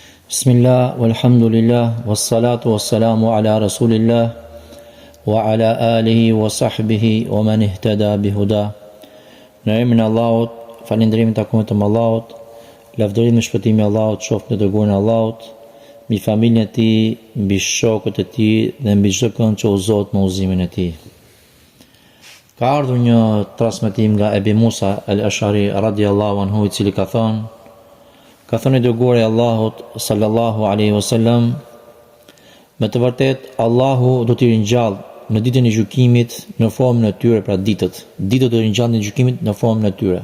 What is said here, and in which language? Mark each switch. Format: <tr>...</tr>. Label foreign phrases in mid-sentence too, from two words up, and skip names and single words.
<ar>بسم الله والحمد لله والصلاة والسلام على رسول الله وعلى آله وصحبه ومن اهتدى بهداه.</ar> <sq>Në emrin e Allahut, falënderimin takon vetëm Allahut, lavdërim dhe shpëtimi i Allahut qoftë në dërguarin e Allahut, mbi familjen e tij, mbi shokët e tij dhe mbi çdo kënd që udhëzohet me udhëzimin e tij. Ka ardhur një transmetim nga Ebi Musa al-Ash'ari</sq> <ar>رضي الله عنه,</ar> <sq>i cili ka thënë i dërguari i Allahut</sq> <ar>صلى الله عليه وسلم,</ar> <sq>me të vërtet Allahu do t'i ringjall në ditën e gjykimit në formën e tyre, pra ditët do t'i ringjall në gjykimit në formën e tyre.</sq>